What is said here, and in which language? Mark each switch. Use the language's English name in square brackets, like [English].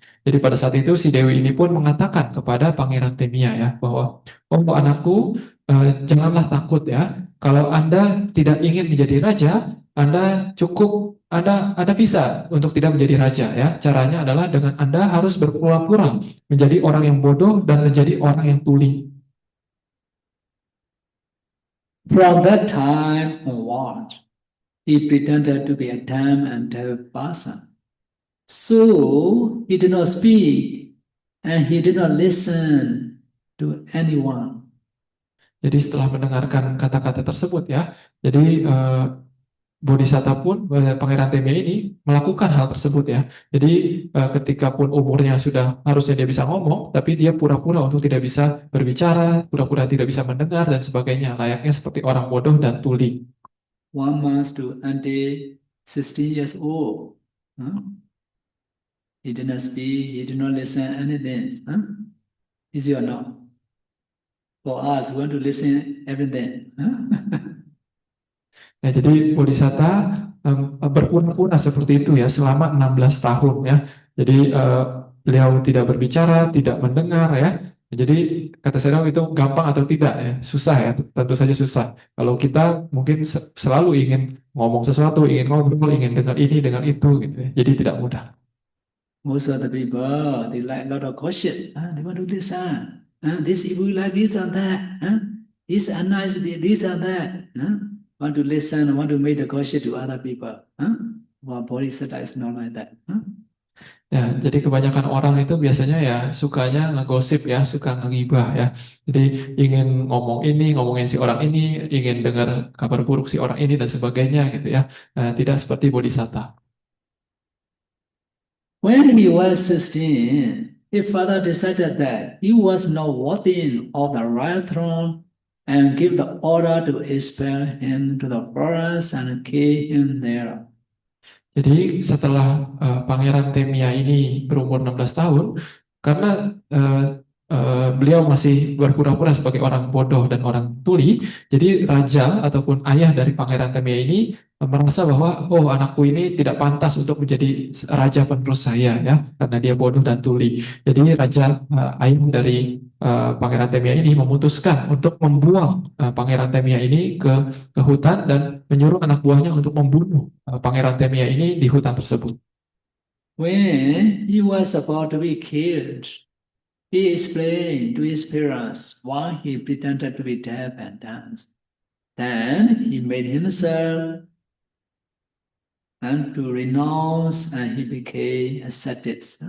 [Indonesian] Jadi pada saat itu si dewi ini pun mengatakan kepada pangeran Temia ya bahwa oh anakku janganlah takut ya. Kalau Anda tidak ingin menjadi raja, Anda bisa untuk tidak menjadi raja ya. Caranya adalah dengan Anda harus berpura-pura menjadi orang yang bodoh dan menjadi orang yang tuli. [English] From that time onward, he pretended to be a dumb and deaf person. So he did not speak and he did not listen to anyone. [Indonesian] Jadi setelah mendengarkan kata-kata tersebut ya, jadi bodhisatta pun pangeran Temia ini melakukan hal tersebut ya. Jadi ketika pun umurnya sudah harusnya dia bisa ngomong, tapi dia pura-pura untuk tidak bisa berbicara, pura-pura tidak bisa mendengar dan sebagainya, layaknya seperti orang bodoh dan tuli. [English] 1 month to until 16 years old. He did not speak, he did not listen anything. Huh? Is it or not? For us, we want to listen everything. Huh? [Indonesian] Ya, jadi Bodhisatta berpura-pura seperti itu ya selama 16 tahun ya. Jadi beliau tidak berbicara, tidak mendengar ya. Jadi kata saya itu gampang atau tidak ya? Susah ya, tentu saja susah. Kalau kita mungkin selalu ingin ngomong sesuatu, ingin ngobrol, ingin dengar ini, dengar itu gitu ya. Jadi tidak mudah. [English] Most of the people, they like a lot of gossip. They want to listen. This evil like this or that. This unnice, this or that. Want to listen, want to make the gossip to other people. Well, Bodhisattva is not like that. [Indonesian] Ya, jadi kebanyakan orang itu biasanya ya sukanya ngegosip ya, suka ngegibah ya. Jadi ingin ngomong ini, ngomongin si orang ini, ingin dengar kabar buruk si orang ini dan sebagainya gitu ya. Tidak seperti Bodhisatta. [English] When he was 16, his father decided that he was not worthy of the royal throne and gave the order to expel him to the forest and kill him there. [Indonesian] Jadi setelah Pangeran Temia ini berumur 16 tahun, karena beliau masih berpura-pura sebagai orang bodoh dan orang tuli, jadi raja ataupun ayah dari Pangeran Temia ini merasa bahwa oh anakku ini tidak pantas untuk menjadi raja penerus saya ya, karena dia bodoh dan tuli. Jadi raja ayah dari Pangeran Temia ini memutuskan untuk membuang Pangeran Temia ini ke hutan dan menyuruh anak buahnya untuk membunuh Pangeran Temia ini di hutan tersebut. [English] When he was about to be killed, he explained to his parents why he pretended to be deaf and dumb. Then he made himself and to renounce and he became ascetic.